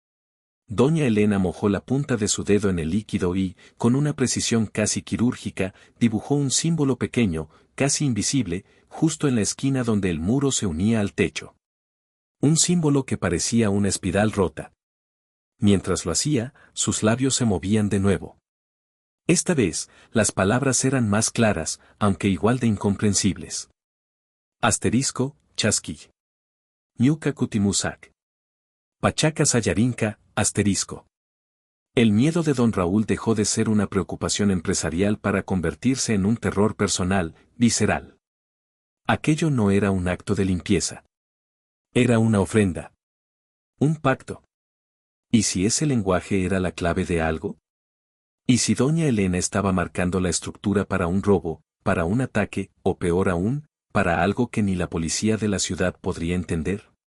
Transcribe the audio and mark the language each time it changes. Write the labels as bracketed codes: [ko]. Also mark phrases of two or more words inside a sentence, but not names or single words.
[es] Doña Elena mojó la punta de su dedo en el líquido y, con una precisión casi quirúrgica, dibujó un símbolo pequeño, casi invisible, justo en la esquina donde el muro se unía al techo. Un símbolo que parecía una espiral rota. Mientras lo hacía, sus labios se movían de nuevo. Esta vez, las palabras eran más claras, aunque igual de incomprensibles. Asterisco, [qu] chasquill. Ñuka kutimusak. Pachaca sayarinka, [es] asterisco. El miedo de don Raúl dejó de ser una preocupación empresarial para convertirse en un terror personal, visceral. Aquello no era un acto de limpieza. Era una ofrenda. Un pacto. ¿Y si ese lenguaje era la clave de algo? ¿Y si doña Elena estaba marcando la estructura para un robo, para un ataque, o peor aún, para algo que ni la policía de la ciudad podría entender?